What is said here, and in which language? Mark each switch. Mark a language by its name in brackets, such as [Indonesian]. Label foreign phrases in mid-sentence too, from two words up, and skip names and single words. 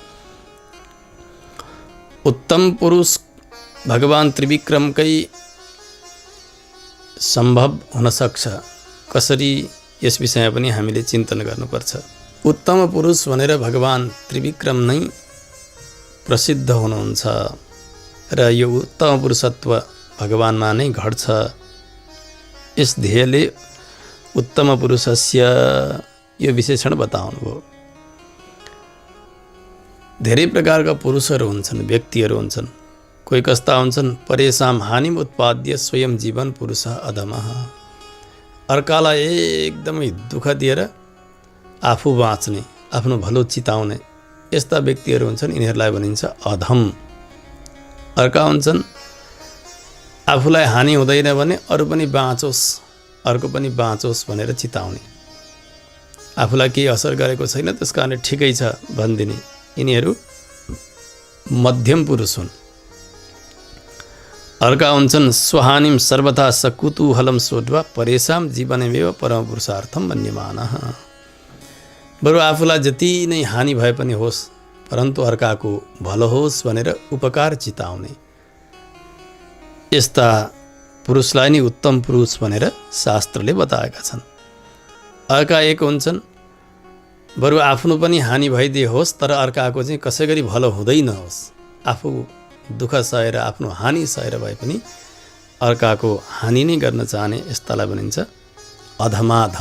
[Nepali] उत्तम पुरुष भगवान त्रिविक्रमकै सम्भव हुन सक्छ। कसरी यस विषयमा पनि हामीले चिन्तन गर्नुपर्छ। उत्तम पुरुष भनेर भगवान त्रिविक्रम नै प्रसिद्ध हुनुहुन्छ र यो उत्तम पुरुषत्व भगवानमा नै घट्छ। यस ध्येयले [Sanskrit] उत्तम पुरुषस्य [Nepali] यो विशेषण बताउनुभयो। धेरै प्रकारका पुरुषहरू हुन्छन्, व्यक्तिहरू हुन्छन्। कोही कस्ता हुन्छन्, [Sanskrit] परेशान हानिम उत्पाद्य स्वयं जीवन पुरुष अधमः, [Nepali] अर्कालाई एकदमै दुःख दिएर आफू बाँच्ने, आफ्नो भलो चिताउने यस्ता व्यक्तिहरू हुन्छन्। यिनीहरूलाई भनिन्छ अधम। अर्का हुन्छन्, आफूलाई हानि हुँदैन भने अरू पनि बाँचोस्, अर्को पनि बाँचोस् भनेर चिताउने, आफूलाई केही असर गरेको छैन त्यस कारणले ठिकै छ भनिदिने। यिनीहरू मध्यम पुरुष हुन्। अर्का हुन्छन् [Sanskrit] स्वहानिम सर्वथा सकुतूहलम सोढ्वा परेशान जीवनमेव परम पुरुषार्थम मन्यमानः, [Nepali] बरु आफूलाई जति नै हानि भए पनि होस् परन्तु अर्काको भलो होस् भनेर उपकार चिताउने, यस्ता पुरुषलाई नै उत्तम पुरुष भनेर शास्त्रले बताएका छन्। अर्का एक हुन्छन्, बरु आफ्नो पनि हानि भइदिए होस् तर अर्काको चाहिँ कसै गरी भलो हुँदै नहोस्, आफू दुःख सहेर आफ्नो हानि सहेर भए पनि अर्काको हानि नै गर्न चाहने, यस्तालाई भनिन्छ अधमाधम।